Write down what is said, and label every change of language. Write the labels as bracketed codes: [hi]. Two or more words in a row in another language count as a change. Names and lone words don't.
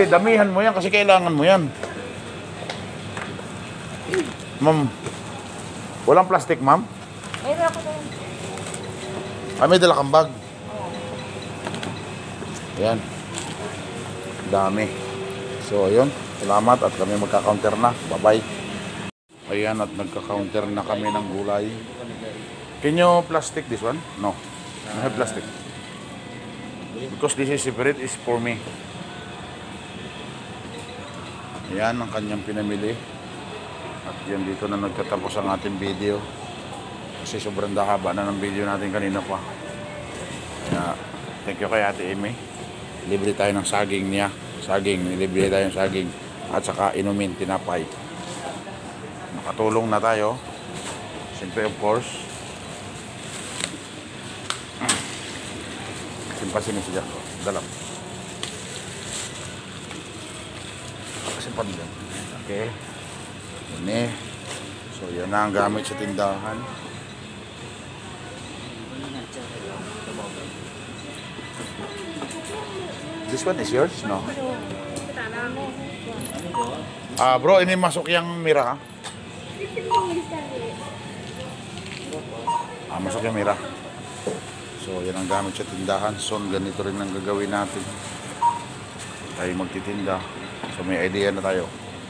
[tl] Damihan mo yan kasi kailangan mo yan. Ma'am, walang plastic, ma'am? Mayroon ako doon. May dala kang bag. Ayan. Dami. So, ayun. Salamat at kami magka-counter na. Bye-bye. Ayan, at nagka-counter na kami ng gulay. [en] Can you plastic this one? No. I have plastic. Because this is separate, is for me. [tl] Ayan ang kanyang pinamili. At yan, dito na nagtatapos ang ating video. Kasi sobrang haba na ng video natin kanina pa. Kaya, [en] thank you [tl] kay Ate Amy. Libre tayo ng saging niya. Libre tayo ng saging. At saka inumin, tinapay. Nakatulong na tayo. Siyempre, [en] of course. [tl] Simpasin niyo siya. [id] Dalam. [tl] Simpan mo dyan. [id] Okay. Ini. [tl] So, yan na ang gamit sa tindahan. [en] This one is yours, no? [id] Bro, ini masuk yang merah. Masuk yang merah. [tl] So, yan ang gamit sa tindahan. So, ganito rin ang gagawin natin. Tayo magtitinda. So, may idea na tayo.